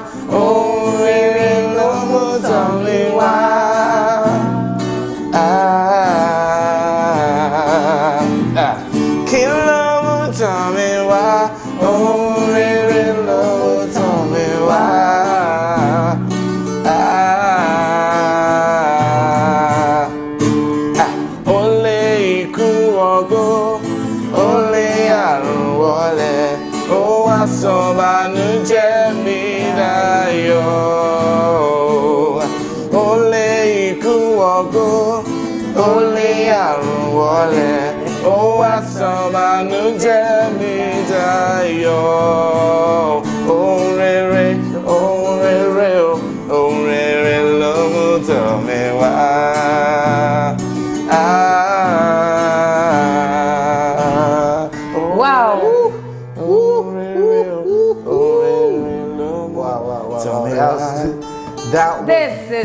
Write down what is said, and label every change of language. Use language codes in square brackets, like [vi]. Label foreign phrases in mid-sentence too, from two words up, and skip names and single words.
[en] Oh, Rere Lomu, tell me why. Kilomu, tell me why. Oh, Rere Lomu, tell me why. [yo] Ole iku ogo, ole arun wole, o wa so banuje mi dayo. Ole iku ogo, ole arun wole, o wa so banuje mi dayo. Oh rere, oh rere, oh rere, [en] love tell me why. Wow. That This is